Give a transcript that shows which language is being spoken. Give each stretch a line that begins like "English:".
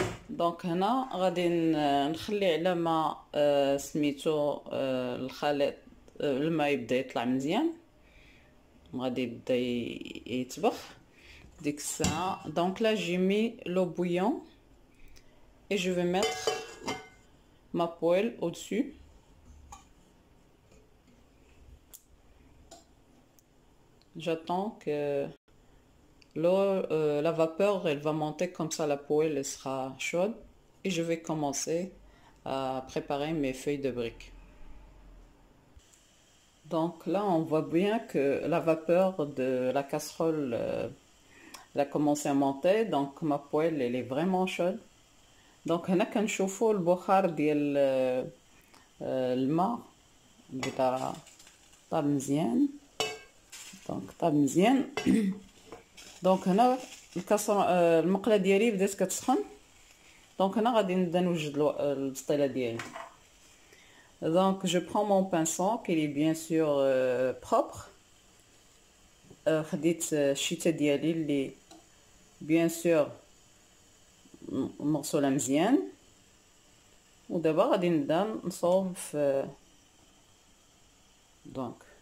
Arabic: دونك هنا غادي نخلي على ما سميتو الخليط الماء يبدا يطلع مزيان، غادي يبدا يطبخ ديك الساعه.
French: دونك là j'ai mis l'eau bouillante et je vais mettre ma poêle au-dessus. J'attends que l'eau, la vapeur, elle va monter, comme ça la poêle elle sera chaude et je vais commencer à préparer mes feuilles de briques. Donc là on voit bien que la vapeur de la casserole elle a commencé à monter, donc ma poêle elle est vraiment chaude.
Arabic: Donc هنا كنشوفوا البخار ديال الماء بدا طاب مزيان. دونك طاب مزيان. دونك هنا المقله ديالي بدات كتسخن. دونك هنا غادي نبدا نوجد البسطيله ديالي.
French: دونك je prends mon pinceau qui est bien sûr propre.
Arabic: خديت الشيته ديالي اللي
French: bien sûr
Arabic: مغسوله مزيان، ودابا غادي نبدا نصوب في دونك